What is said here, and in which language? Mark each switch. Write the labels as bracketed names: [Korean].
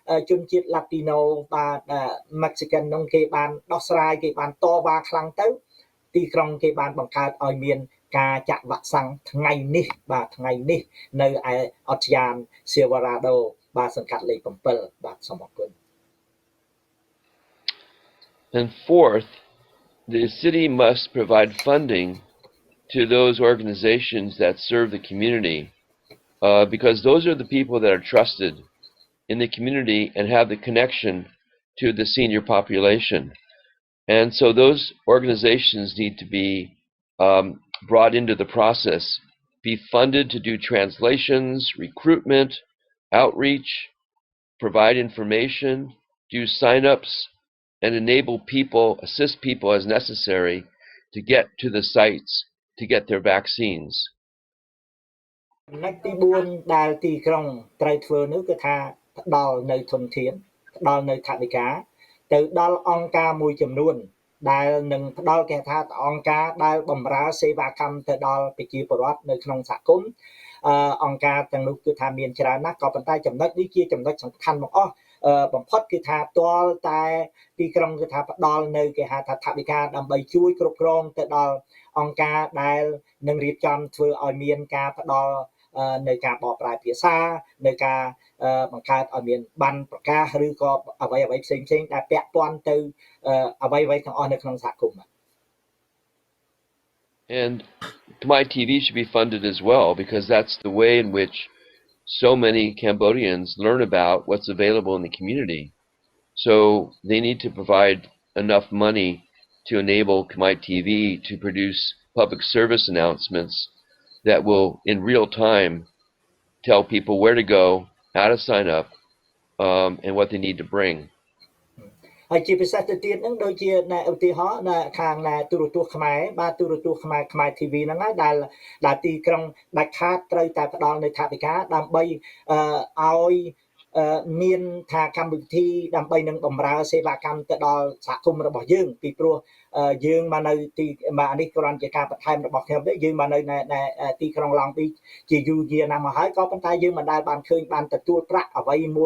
[Khmer] ជនជាតិ Latino បាទ Mexican ហ្នឹងគេបានដោះស្រាយគេបានតវ៉ាខ្លាំងទៅទីក្រុងគេបានបង្កើតឲ្យមានការចាក់វ៉ាក់សាំងថ្ងៃនេះបាទថ្ងៃនេះនៅឯអត់យ៉ាន Silverado បាទសង្កាត់លេខ7បាទសូមអរគុណ [English] And fourth, the city must provide funding to those organizations that serve the community because those are the people that are trusted in the community and have the connection to the senior population. And so those organizations need to be brought into the process, be funded to do translations, recruitment, outreach, provide information, do sign-ups, and enable people, assist people as necessary to get to the sites to get their vaccines. [Khmer] ចំណុចទី4ដែលទីក្រុងត្រូវធ្វើនោះគឺថាផ្ដល់នៅធនធានផ្ដល់នៅថវិកាទៅដល់អង្គការមួយចំនួនដែលនឹងផ្ដល់គេថាអង្គការដែលបម្រើសេវាកម្មទៅដល់ប្រជាពលរដ្ឋនៅក្នុងសហគមន៍ អង្គការទាំងនោះគឺថាមានច្រើនណាស់ក៏ប៉ុន្តែចំណុចនេះជាចំណុចសំខាន់បង្អស់បំផុតគឺថាទាល់តែទីក្រុងគឺថាផ្ដល់នៅគេហៅថាថវិកាដើម្បីជួយគ្រប់គ្រងទៅដល់អង្គការដែលនឹងរៀបចំធ្វើឲ្យមានការផ្ដល់នៅការបកប្រែភាសានៅការបង្កើតឲ្យមានបានប្រកាសឬក៏អ្វីៗផ្សេងៗដែលពាក់ព័ន្ធទៅអ្វីៗទាំងអស់នៅក្នុងសហគមន៍ [English] And Khmer TV should be funded as well because that's the way in which so many Cambodians learn about what's available in the community. So they need to provide enough money to enable Khmer TV to produce public service announcements that will, in real time, tell people where to go, how to sign up, and what they need to bring. [Khmer] ហើយជាពិសេសទៅទៀតហ្នឹងដូចជាឧទាហរណ៍នៅខាងទូរទស្សន៍ខ្មែរបាទទូរទស្សន៍ខ្មែរ TV ហ្នឹងហើយដែលទីក្រុងដាច់ខាតត្រូវតែផ្ដល់នៅថវិកាដើម្បីឲ្យមានថាកម្មវិធីដើម្បីនឹងបម្រើសេវាកម្មទៅដល់សហគមន៍របស់យើងពីព្រោះយើងមកនៅទីបាទនេះគ្រាន់ជាការបន្ថែមរបស់ខ្ញុំទេយើងមកនៅទីក្រុងឡង់ប៊ីជាយូរយារណាស់មកហើយក៏ប៉ុន្តែយើងមិនដែលបានឃើញបានទទួលប្រាក់អ្វី